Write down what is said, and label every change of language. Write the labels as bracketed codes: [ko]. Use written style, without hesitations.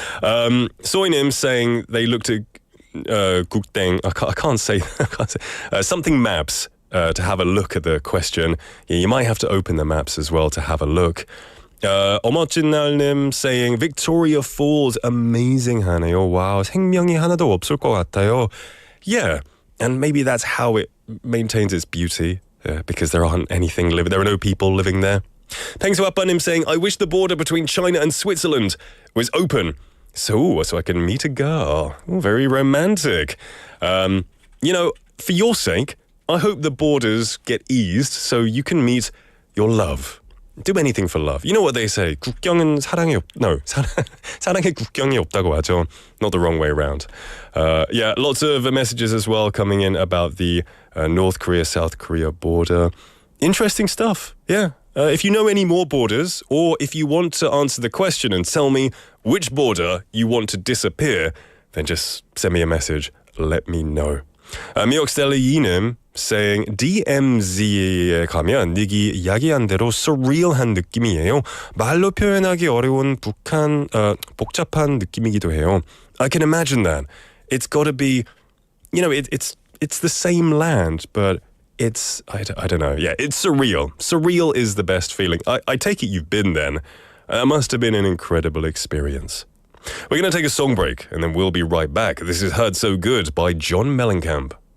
[en] Soinim saying they looked at Gukdeng, I can't say something maps. To have a look at the question. You might have to open the maps as well to have a look. 어머찐날님 saying Victoria Falls amazing [ko] 하네요. Wow, 생명이 하나도 없을 것 같아요. [en] Yeah, and maybe that's how it maintains its beauty, because there are no people living there. Pengsoapanim saying, I wish the border between China and Switzerland was open, so I can meet a girl. Very romantic. For your sake, I hope the borders get eased so you can meet your love. Do anything for love. You know what they say? [ko] 국경은 사랑에 사랑에 국경이 없다고 하죠. [en] Not the wrong way around. Yeah, lots of messages as well coming in about the North Korea-South Korea border. Interesting stuff. Yeah. If you know any more borders, or if you want to answer the question and tell me which border you want to disappear, then just send me a message. Let me know. [ko] 미역스텔리이님 [en] saying [ko] DMZ에 가면 닉이 이야기한 대로 surreal한 느낌이에요. 말로 표현하기 어려운 복잡한 느낌이기도 해요. [en] I can imagine that. It's got to be, you know, it's the same land, but it's, I don't know. Yeah, it's surreal. Surreal is the best feeling. I take it you've been then. That must have been an incredible experience. We're going to take a song break, and then we'll be right back. This is Heard So Good by John Mellencamp.